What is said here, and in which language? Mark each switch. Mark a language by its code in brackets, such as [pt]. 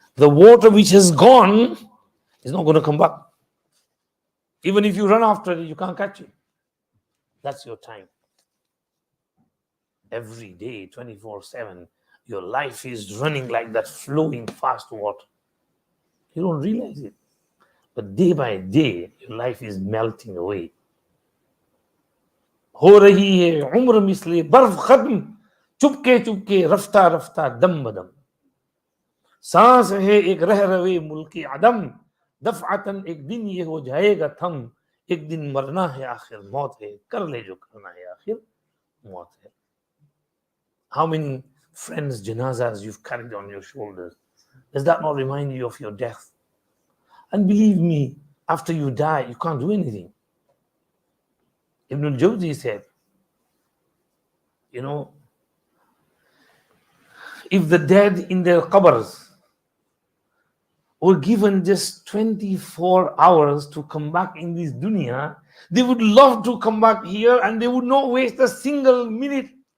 [en] The water which has gone is not going to come back. Even if you run after it, you can't catch it. That's your time. Every day, 24/7, your life is running like that flowing fast water. You don't realize it. But day by day, your life is melting away. [hi] हो रही है उम्र मिसले बर्फ खत्म चुपके चुपके रफ्ता रफ्ता दम बदम सांस है एक रह रवे मुल्की अदम दफअतन एक दिन ये हो जाएगा थम एक दिन मरना है आखिर मौत है कर ले जो करना है आखिर मौत है. [en] How many friends' janazas you've carried on your shoulders? Does that not remind you of your death? And believe me, after you die, you can't do anything. Ibn al-Jawzi said, if the dead in their qabrs were given just 24 hours to come back in this dunya, they would love to come back here and they would not waste a single minute.